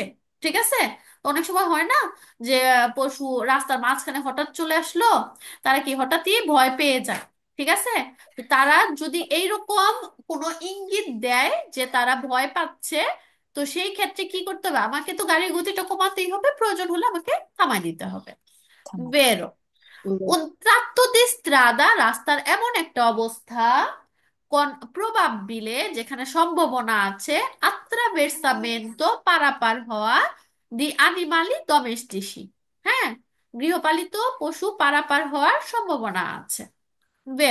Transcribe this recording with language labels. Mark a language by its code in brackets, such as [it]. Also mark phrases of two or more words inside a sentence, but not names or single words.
[bn] ঠিক আছে, তো অনেক সময় হয় না যে পশু রাস্তার মাঝখানে হঠাৎ চলে আসলো, তারা কি হঠাৎই ভয় পেয়ে যায়। ঠিক আছে, তো তারা যদি এইরকম কোনো ইঙ্গিত দেয় যে তারা ভয় পাচ্ছে, তো সেই ক্ষেত্রে কি করতে হবে, আমাকে তো গাড়ির গতিটা কমাতেই হবে, প্রয়োজন হলে আমাকে থামাই দিতে হবে। থামা। [it] বেরো। No. Un tratto di strada, [bn] রাস্তার এমন একটা অবস্থা, প্রবাবিলে যেখানে সম্ভাবনা আছে, attraversamento পারাপার হওয়া, [it] di animali domestici, [bn] হ্যাঁ, গৃহপালিত পশু পারাপার হওয়ার সম্ভাবনা আছে। বের।